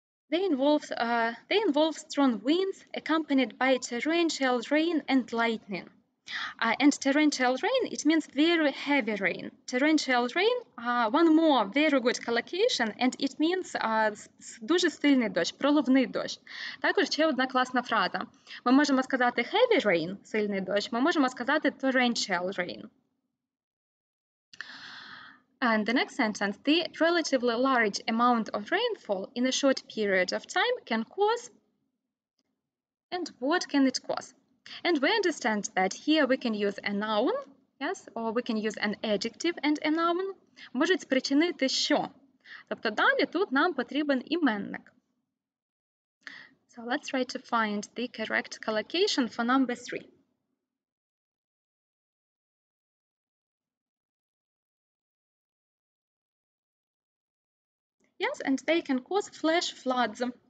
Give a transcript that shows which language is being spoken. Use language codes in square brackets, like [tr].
[en] They involve strong winds accompanied by torrential rain and lightning. And torrential rain, it means very heavy rain. Torrential rain, one more very good collocation, and it means [uk] дуже сильний дощ, проливний дощ. Також ще одна класна фраза. Ми можемо сказати [en] heavy rain, [uk] сильний дощ, ми можемо сказати [en] torrential rain. And the next sentence, the relatively large amount of rainfall in a short period of time can cause, and what can it cause? And we understand that here we can use a noun, yes, or we can use an adjective and a noun. [uk] Можуть спричинити що? Тобто далі тут нам потрібен іменник. [en] So let's try to find the correct collocation for number 3. Yes, and they can cause flash floods.